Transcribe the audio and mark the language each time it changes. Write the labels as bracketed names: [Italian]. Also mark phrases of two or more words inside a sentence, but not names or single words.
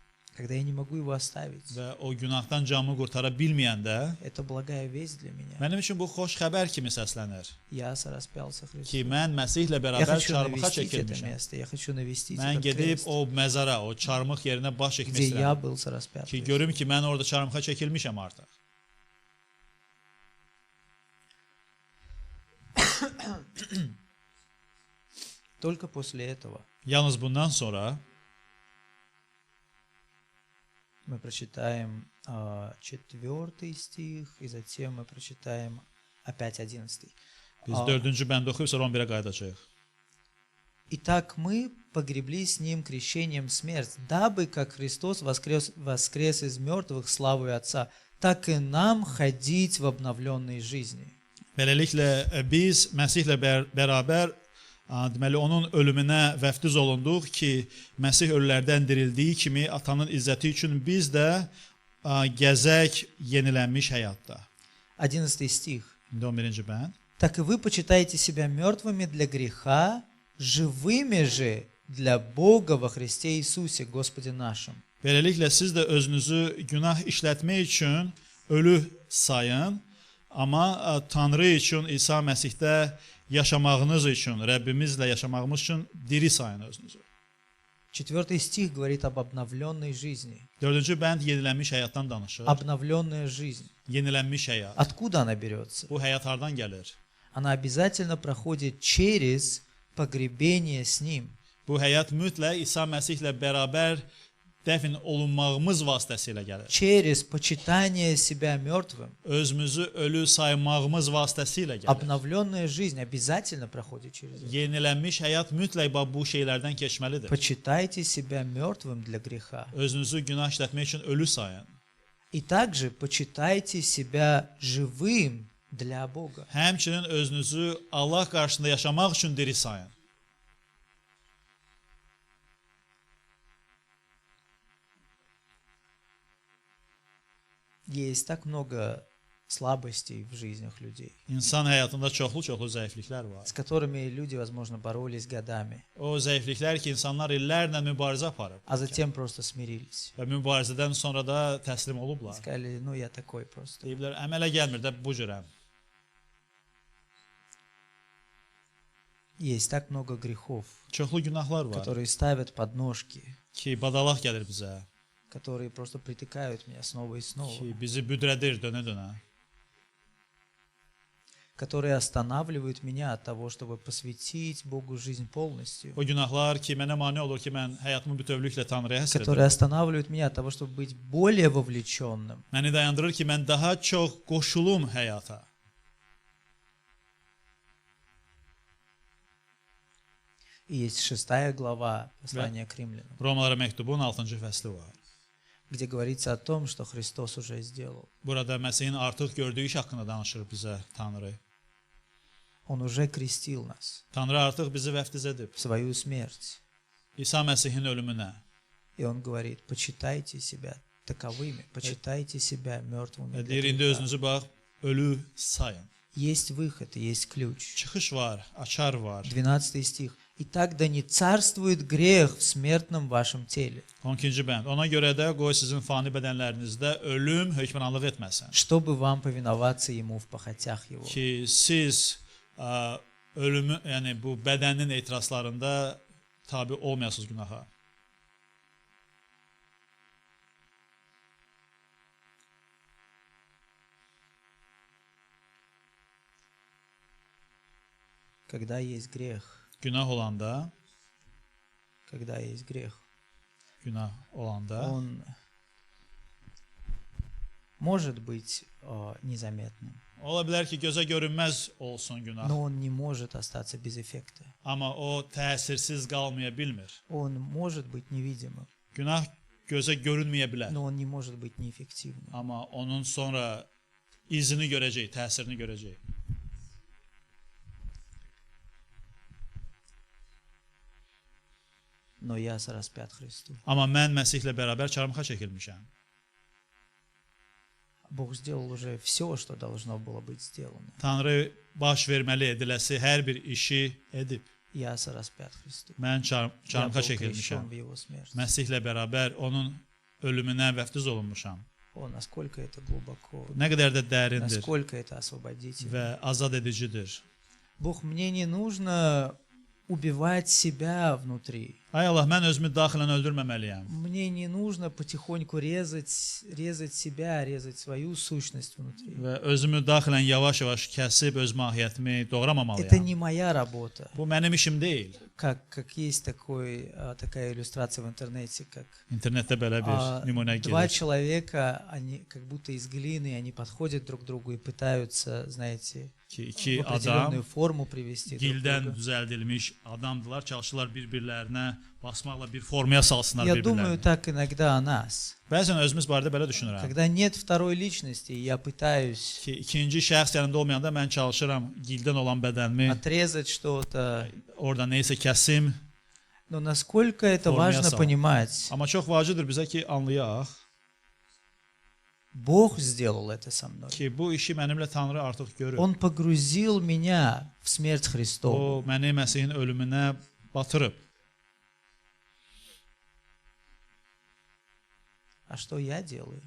[Russian] когда я не могу его oставить. [Azerbaijani] və o günahdan canımı qurtara bilməyəndə, [Russian] Это благая весть для меня. [Azerbaijani] mənim üçün bu xoş xəbər kimi səslənir [Russian] Я сораспялся Христу. [Azerbaijani] ki, mən Məsihlə [Russian] Я [Azerbaijani] bərabər [Russian] хочу [Azerbaijani] çarmıxa [Russian] навестить это [Azerbaijani] çəkilmişəm. [Russian] место, я хочу навестить [Azerbaijani] Mən [Russian] этот [Azerbaijani] gedib [Russian] крест, [Azerbaijani] o məzara, o çarmıx yerinə baş çəkmək [Russian] где я [Azerbaijani] istəyirəm [Russian] был сораспят. [Azerbaijani] ki, görüm ki, mən orada çarmıxa çəkilmişəm artıq. [Russian] Только после этого [Azerbaijani] Yalnız bundan sonra [Russian] мы прочитаем 4 стих, и затем мы прочитаем опять 11. [Azerbaijani] biz 4-cü bəndi oxuyub sonra 11-ə qayıdacağıq. [Russian] Итак, мы погребли с Ним крещением в смерть, дабы, как Христос воскрес из мертвых славой Отца, так и нам ходить в обновленной жизни. [Azerbaijani] Beləliklə biz Məsihlə bərabər deməli onun ölümünə vəftiz olunduq ki, Məsih ölülərdən dirildiyi kimi atanın izzəti üçün biz də gəzək yenilənmiş həyatda. [Russian] 11 стих. [Azerbaijani] 11-ci bənd. [Russian] Так и вы почитаете себя мертвыми для греха, живыми же для Бога во Христе Иисусе, Господе нашим. [Azerbaijani] Beləliklə siz də özünüzü günah işlətmək üçün ölü sayın, amma Tanrı üçün İsa Məsihdə yaşamağınız üçün, Rəbbimizlə yaşamağımız üçün diri sayın özünüzü. [Russian] 4 стих говорит об обновленной жизни. [Azerbaijani] 4-cü bənd yenilənmiş həyatdan danışır. [Russian] Обновленная жизнь. [Azerbaijani] Yenilənmiş həyat. [Russian] Откуда она берется? [Azerbaijani] Bu həyat hardan gəlir? [Russian] Она обязательно проходит через погребение с Ним. [Azerbaijani] Bu həyat mütləq İsa Məsihlə bərabər dəfn olunmağımız vasitəsilə gəlir. [Russian] Через почитание себя мертвым. [Azerbaijani] Özümüzü ölü saymağımız vasitəsilə gəlir. [Russian] Обновленная жизнь обязательно проходит через это. [Azerbaijani] Yenilənmiş həyat mütləq bu şeylərdən keçməlidir. [Russian] Почитайте себя мертвым для греха. [Azerbaijani] Özünüzü günah işlətmək üçün ölü sayın. [Russian] И также почитайте себя живым для Бога. [Azerbaijani] Həmçinin özünüzü Allah qarşısında yaşamaq üçün diri sayın. [Russian] Есть так много слабостей в жизнях людей, [Azerbaijani] İnsan həyatında çoxlu zəifliklər var. [Russian] с которыми люди, возможно, боролись годами, [Azerbaijani] O zəifliklər ki, insanlar illərlə mübarizə aparıb [Russian] а затем просто смирились. [Azerbaijani] və mübarizədən sonra da təslim olublar. [Russian] Сказали, ну я такой просто. [Azerbaijani] Deyiblər, əmələ gəlmir də bu cürəm. [Russian] Есть так много грехов, [Azerbaijani] Çoxlu günahlar var [Russian] которые ставят подножки, [Azerbaijani] ki, badalaq gəlir bizə, [Russian] которые просто притыкают меня снова и снова, [Azerbaijani] ki, bizi büdrədir dönə-dönə, [Russian] которые останавливают меня от того, чтобы посвятить Богу жизнь полностью, [Azerbaijani] o günahlar ki, mənə mane olur ki, mən həyatımı bütövlüklə Tanrıya həsr edim. [Russian] которые останавливают меня от того, чтобы быть более вовлеченным. [Azerbaijani] Məni dayandırır ki, mən daha çox qoşulum həyata. [Russian] И есть 6 глава послания к римлянам, [Azerbaijani] Romalara məktubun 6-cı fəsli var. [Russian] где говорится о том, что Христос уже сделал. [Azerbaijani] Burada Məsihin artıq gördüyü iş haqqında danışır bizə Tanrı. [Russian] Он уже крестил нас [Azerbaijani] Tanrı artıq bizi vəftiz edib. [Russian] в свою смерть. [Azerbaijani] İsa Məsihin ölümünə. [Russian] И Он говорит, почитайте себя таковыми, почитайте себя мертвыми. для [Azerbaijani] Deyir, indi [Russian] греха. [Azerbaijani] özünüzü bax, ölü sayın. [Russian] Есть выход и есть ключ. [Azerbaijani] Çıxış var, açar var. [Russian] 12 стих. «Итак, да не царствует грех в смертном вашем теле, [Azerbaijani] 12-ci bənd. Ona görə də qoy sizin fani bədənlərinizdə ölüm hökmranlıq etməsin. [Russian] чтобы вам повиноваться Ему в похотях Его». [Azerbaijani] Ki siz ölümü, yəni bu bədənin etirazlarında tabe olmayasınız günaha. [Russian] Когда есть грех, [Azerbaijani] Günah olanda, [Russian] когда есть грех, он он может быть незаметным, [Azerbaijani] ola bilər ki, gözə görünməz olsun günah, [Russian] но он не может остаться без эффекта. [Azerbaijani] amma o təsirsiz qalmaya bilmir. [Russian] Он может быть невидимым, [Azerbaijani] Günah gözə görünməyə bilər, [Russian] но он не может быть неэффективным. [Azerbaijani] amma onun sonra izini görəcək, təsirini görəcək. [Russian] Но я сораспят Христу. [Azerbaijani] Amma mən Məsihlə bərabər çarmıxa çəkilmişəm. [Russian] Бог сделал уже все, что должно было быть сделано. [Azerbaijani] Tanrı baş verməli ediləsi hər bir işi edib. [Russian] Я сораспят Христу. [Azerbaijani] Mən [Russian] Я [Azerbaijani] çarmıxa [Russian] был крещен [Azerbaijani] çəkilmişəm. [Russian] в Его смерти. [Azerbaijani] Məsihlə bərabər onun ölümünə vəftiz olunmuşam. [Russian] О, насколько это глубоко, [Azerbaijani] Nə qədər də dərindir [Russian] насколько это освободительно. [Azerbaijani] və azad edicidir. [Russian] Бог, мне не нужно убивать себя внутри. [Azerbaijani] Ay Allah, mən özümü daxilən öldürməməliyəm. [Russian] Мне не нужно потихоньку резать себя, резать свою сущность внутри. [Azerbaijani] Və özümü daxilən yavaş-yavaş kəsib öz mahiyyətimi [Russian] Это [Azerbaijani] doğramamalıyam. [Russian] не моя работа. [Azerbaijani] Bu mənim işim deyil. [Russian] Как есть такая иллюстрация в интернете, как [Azerbaijani] İnternetdə belə bir nümunə [Russian] два [Azerbaijani] gedir. [Russian] человека, они как будто из глины, они подходят друг к другу и пытаются, знаете, [Azerbaijani] Ki, [Russian] в [Azerbaijani] iki [Russian] определенную [Azerbaijani] adam [Russian] форму привести друг [Azerbaijani] gildən [Russian] друга. [Azerbaijani] düzəldilmiş adamdılar, çalışırlar bir-birlərinə basmaqla bir formaya salsınlar [Russian] Я думаю [Azerbaijani] bir-birlərini. [Russian] так иногда о нас. [Azerbaijani] Bəzən özümüz barədə belə düşünürəm. [Russian] Когда нет второй личности, я пытаюсь [Azerbaijani] Ki, ikinci şəxs yanında olmayanda mən çalışıram gildən olan bədənimi [Russian] отрезать что-то, [Azerbaijani] orada neysə kəsim. [Russian] но насколько это Форме важно сам. понимать. [Azerbaijani] Amma çox vacibdir bizə ki, anlayaq [Russian] Бог сделал это со мной. [Azerbaijani] ki, bu işi mənimlə Tanrı artıq görür. [Russian] Он погрузил меня в смерть Христову. [Azerbaijani] O məni Məsihin ölümünə batırıb. [Russian] А что я делаю?